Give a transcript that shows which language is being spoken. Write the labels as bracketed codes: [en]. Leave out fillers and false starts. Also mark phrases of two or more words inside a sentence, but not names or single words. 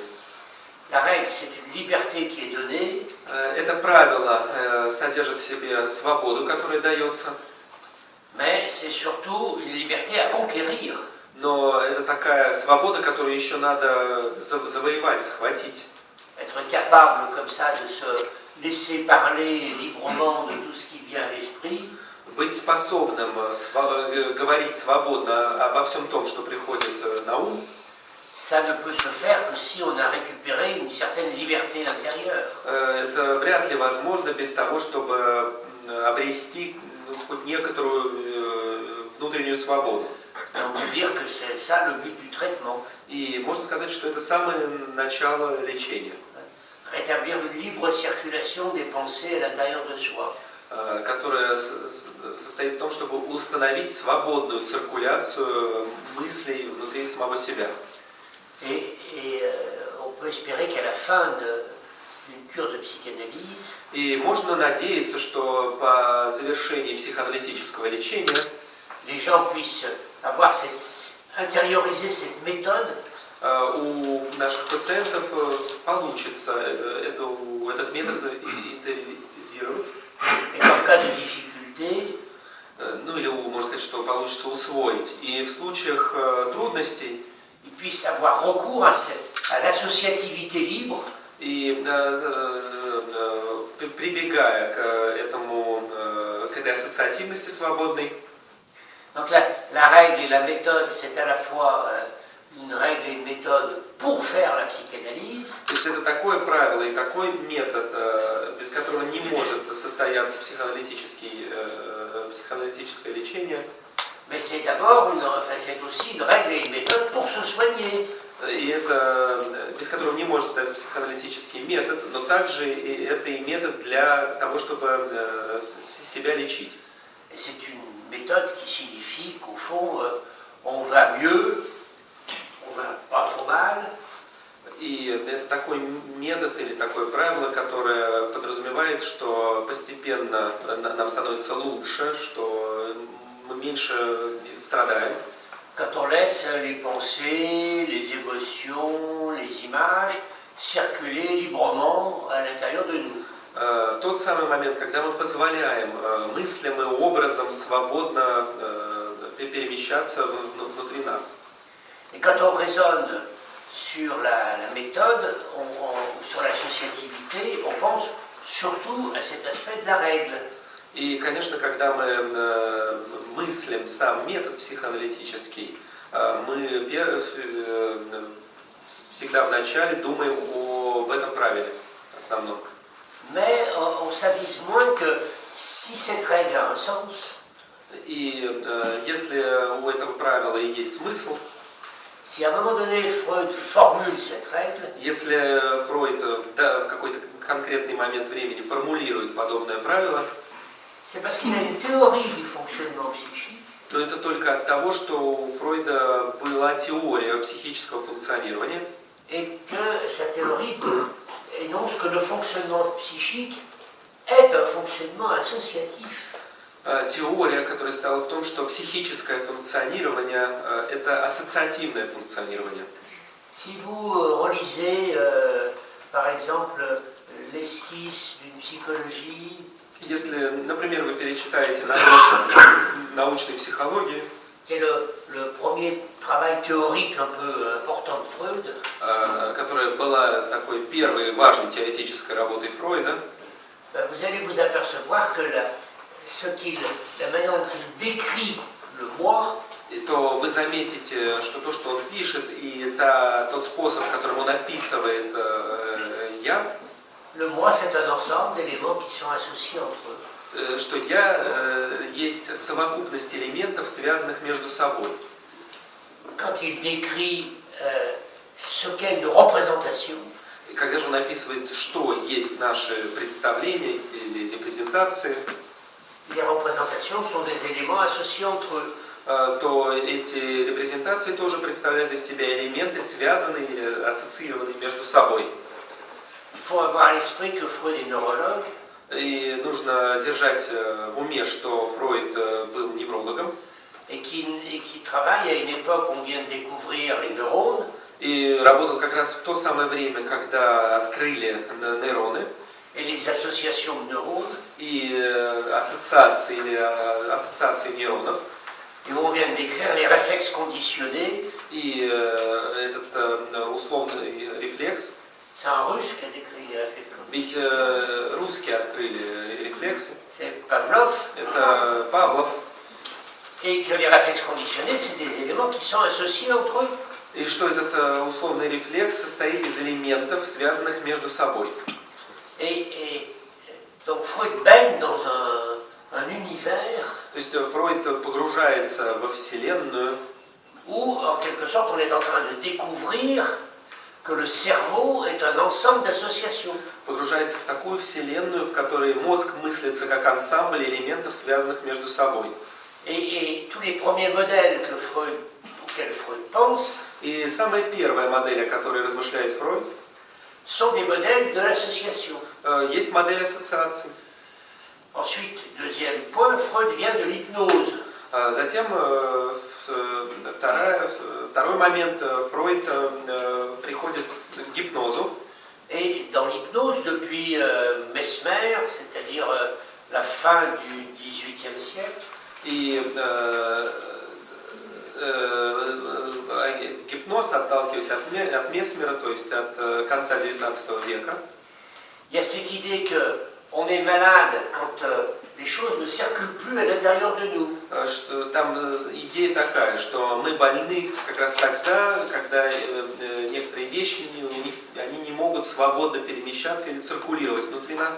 [fr] La règle, c'est une liberté qui est donnée. [ru] Это правило содержит в себе свободу, которая дается. [fr] Mais c'est surtout une liberté à conquérir. [ru] Но это такая свобода, которую еще надо завоевать, схватить. [fr] Être capable comme ça de se laisser parler librement de tout ce qui vient à l'esprit. [ru] Быть способным говорить свободно обо всем том, что приходит на ум. [fr] Ça ne peut se faire que si on a récupéré une certaine liberté intérieure. [ru] Это вряд ли возможно без того, чтобы обрести хоть некоторую внутреннюю свободу. [fr] On peut dire que c'est ça le but du traitement. [ru] И можно сказать, что это самое начало лечения. [fr] Rétablir une libre circulation des pensées à l'intérieur de soi. [ru] Которая состоит в том, чтобы установить свободную циркуляцию мыслей внутри самого себя. [fr] Et on peut espérer qu'à la fin d'une cure de psychanalyse, [ru] и можно надеяться, что по завершении психоаналитического лечения [fr] les gens puissent avoir intériorisé cette méthode. [ru] У наших пациентов получится этот метод интериоризировать. [fr] Et en cas de difficulté, [ru] ну или можно сказать, что получится усвоить. И в случаях трудностей [fr] ils puissent avoir recours à l'associativité libre. [ru] И прибегая к этой ассоциативности свободной. [fr] Donc la règle et la méthode, c'est à la fois une règle et une méthode pour faire la psychanalyse. [ru] То есть это такое правило и такой метод, без которого не может состояться психоаналитическое лечение. [fr] Mais c'est d'abord c'est aussi une règle et une méthode pour se soigner. [ru] И это без которого не может состояться психоаналитический метод, но также это и метод для того, чтобы себя лечить. [fr] Et c'est une méthode qui signifie qu'au fond, on va mieux, on va pas trop mal. [ru] И это такой метод или такое правило, которое подразумевает, что постепенно нам становится лучше, что мы меньше страдаем. [fr] laisse les pensées, les émotions, les images circuler librement à l'intérieur de nous. [ru] Тот самый момент, когда мы позволяем мыслям и образом свободно перемещаться внутри нас. [fr] Et quand on raisonne sur la méthode, sur l'associativité, on pense surtout à cet aspect de la règle. [ru] И, конечно, когда мы мыслим сам метод психоаналитический, мы всегда вначале думаем об этом правиле основном. [fr] Mais on s'avise moins que si cette règle a un sens, [ru] и если у этого правила и есть смысл, [fr] si à un moment donné Freud formule cette règle, [ru] если Фройд в какой-то конкретный момент времени формулирует подобное правило, [fr] c'est parce qu'il a une théorie du fonctionnement psychique, [ru] то это только от того, что у Фройда была теория психического функционирования, [fr] et que sa théorie énonce que le fonctionnement psychique est un fonctionnement associatif. [ru] Теория, которая стояла в том, что психическое функционирование – это ассоциативное функционирование. [fr] Si vous relisez, par exemple, l'esquisse d'une psychologie, [ru] Если, например, вы перечитаете набросок научной психологии, [fr] qui est le premier travail théorique un peu important de Freud, [ru] которая была такой первой важной теоретической работой Фройда, [fr] vous allez vous apercevoir que la manière dont il décrit le moi, [ru] то вы заметите, что то, что он пишет, и тот способ, которым он описывает «я», [fr] le moi c'est un ensemble d'éléments qui sont associés entre eux. [ru] Что «я» есть совокупность элементов, связанных между собой. [fr] Quand il décrit ce qu'est une représentation, [ru] И когда же он описывает, что есть наши представления или репрезентации, [fr] les représentations sont des éléments associés entre eux. [ru] То эти репрезентации тоже представляют из себя элементы, связанные или ассоциированные между собой. [fr] Il faut avoir à l'esprit que Freud est neurologue. [ru] И нужно держать в уме, что Фройд был неврологом. [fr] Et qui travaille à une époque où on vient de découvrir les neurones. [ru] И работал как раз в то самое время, когда открыли нейроны. [fr] Et les associations de neurones. [ru] И ассоциации нейронов. [fr] Et où on vient de décrire les réflexes conditionnés. [ru] И этот условный рефлекс. [fr] C'est un russe qui a décrit les réflexes conditionnés. [ru] Ведь русские открыли рефлексы. [fr] C'est Pavlov. [ru] Это Павлов. [fr] Et que les réflexes conditionnés, c'est des éléments qui sont associés entre eux. [ru] И что этот условный рефлекс состоит из элементов, связанных между собой. [fr] Et donc Freud baigne dans un univers. [ru] То есть Фройд погружается во Вселенную, [fr] Où, en quelque sorte, on est en train de découvrir que le cerveau est un ensemble d'associations. [ru] погружается в такую Вселенную, в которой мозг мыслится как ансамбль элементов, связанных между собой. [fr] Et tous les premiers modèles auxquels Freud pense, [ru] И самая первая модель, о которой размышляет Фройд, [fr] sont des modèles de l'association. [ru] Есть модель ассоциаций. [fr] Ensuite, deuxième point, Freud vient de l'hypnose. [ru] Затем второй момент, Фройд приходит к гипнозу. [fr] Et dans l'hypnose, depuis Mesmer, c'est-à-dire la fin du XVIIIe siècle, [ru] И гипноз, отталкиваясь от Месмера, то есть от конца XIX века, [fr] il y a cette idée qu'on est malade quand les choses ne circulent plus à l'intérieur de nous. [ru] Там идея такая, что мы больны как раз тогда, когда некоторые вещи они не могут свободно перемещаться или циркулировать внутри нас.